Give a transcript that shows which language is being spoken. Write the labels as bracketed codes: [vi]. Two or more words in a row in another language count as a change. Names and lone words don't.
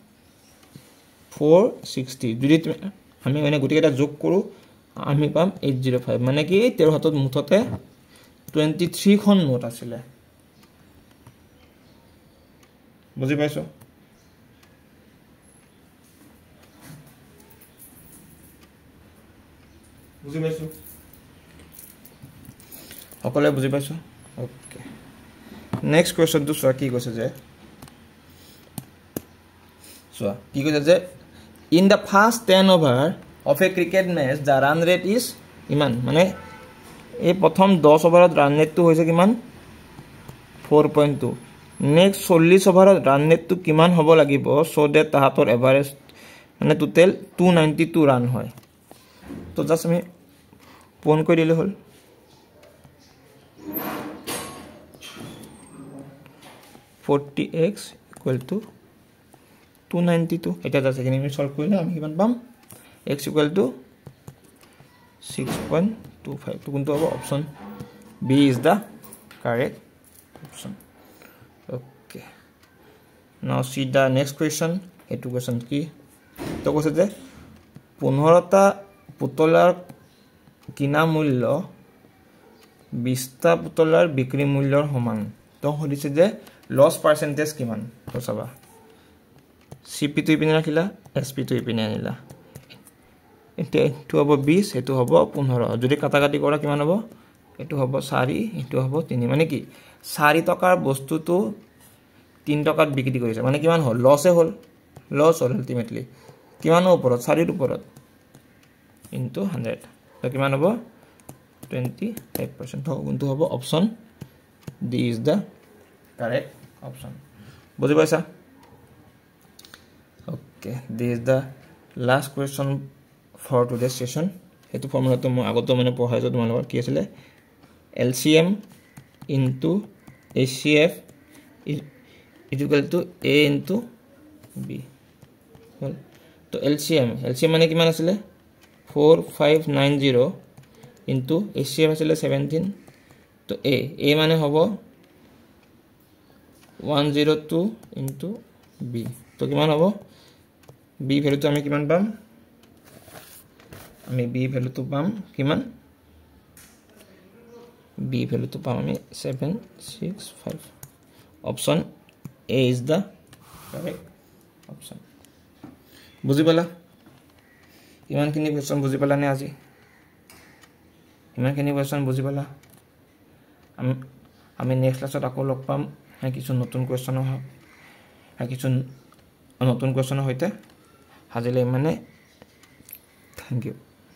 [as] 460 যদি আমি মানে গুটিকেটা যোগ কৰো আমি পাম 805 মানে কি তেৰ হাতত মুঠতে 23 খন নোট আছিল বুঝি পাইছো সকলে বুঝি পাইছো [en] okay next question [as] তো কি কৈছে যে কি কৈছে যে [en] in the first 10 over of a cricket match the run rate is [as] ইমান মানে এই প্ৰথম 10 ওভাৰত [en] run rate [as] তো হৈছে কিমান 4.2 নেক্সট 40 ওভাৰত [en] run rate [as] তো কিমান হ'ব লাগিব [en] so that [as] তাহাতৰ এভাৰেজ মানে টোটাল 292 রান হয় তো জাস্ট আমি পূৰণ কৰি দিলে হল [en] 40x equal to 292 [as] এটা জাস্ট এখানে আমি সলভ কৰিলে আমি কিমান পাম [en] x equal to 6.25 [as] তো কোনটো হ'ব [en] option B is the correct option. Okay. Now see the next question. [as] Etu question ki? To koise je 15টা পুতলাৰ কিনা মূল্য 20টা পুতলাৰ বিক্ৰী মূল্যৰ সমান তো হদিছে যে [en] loss percentage [as] কিমান তো চাবা CP তো ইপিনে ৰাখিলা SP তো ইপিনে আনিলা এটো হ'ব 20 এটো হ'ব 15 যদি কাটাকাটি কৰা কিমান হ'ব এটো হ'ব 4 এটো হ'ব 3 মানে কি 4 টকাৰ বস্তুটো 3 টকাত বিক্ৰী কৰিছে মানে কিমান হ'ল লস হ'ল আলটিমেটলি কিমান ওপৰত 4 ৰ ওপৰত into 100 তো কিমান হ'ব 25% তো কোনটো হ'ব [en] option D is the correct option [as] বুজি পাইছা [en] okay this is the last question for today's session [as] এটো ফর্মুলা তো মই আগত মানে পঢ়াইছো তোমালোকৰ কি আছিল [en] LCM into HCF is equal to A into B well [as] তো LCM মানে কিমান আছিল 4590 [en] into HCF [as] আছিল 17 তো A মানে হ'ব 102 [en] into B [as] তো কিমান হ'ব [en] B value [as] তো আমি কিমান পাম আমি [en] B value [as] তো পাম কিমান [en] B value [as] তো পাম আমি 765 [en] option A is the correct option [as] বুজি পালা ইমানখিনি কোৱেশ্চন বুজি পালা নে আজি ইমানখিনি কোৱেশ্চন বুজি পালা আমি নেক্সট ক্লাছত আকৌ লগ পাম কিছু নতুন কোৱেশ্চনৰ সৈতে হাজিলে মানে [en] thank you